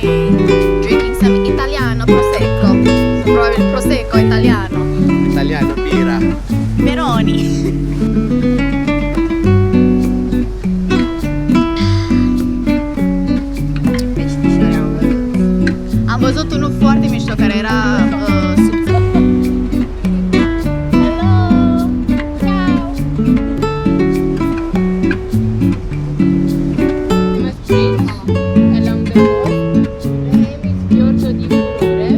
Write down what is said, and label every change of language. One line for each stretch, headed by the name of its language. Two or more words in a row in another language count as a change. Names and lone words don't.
English: Drinking some
Italian: italiano prosecco.
Romanian: Probabil
Italian: prosecco italiano. Italiano, birra. Peroni.
Romanian: Am văzut unul foarte mișto care era subțire.
English: Hello! Ciao! Along the coast, the name is Giorgio di Furore.